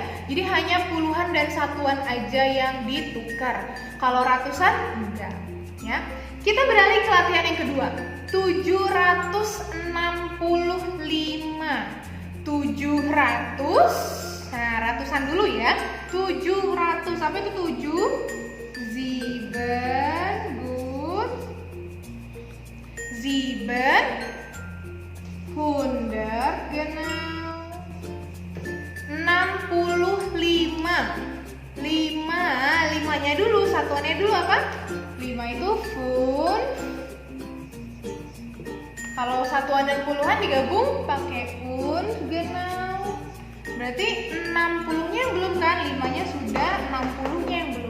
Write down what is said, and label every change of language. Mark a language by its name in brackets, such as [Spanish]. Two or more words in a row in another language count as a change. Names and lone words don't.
[Indonesian] Jadi hanya puluhan dan satuan aja yang ditukar. Kalau ratusan enggak ya. Kita beralih ke latihan yang kedua. 765. 700. Nah, ratusan dulu ya. 700. Apa itu 7? [German] Sieben, gut. Sieben, hundert, genau. [Indonesian] 65. 5-nya dulu, satuannya dulu apa? 5 itu fun. Kalau satuan dan puluhan digabung pakai un, genau. Berarti 60-nya yang belum kan? 5-nya sudah, 60-nya yang belum.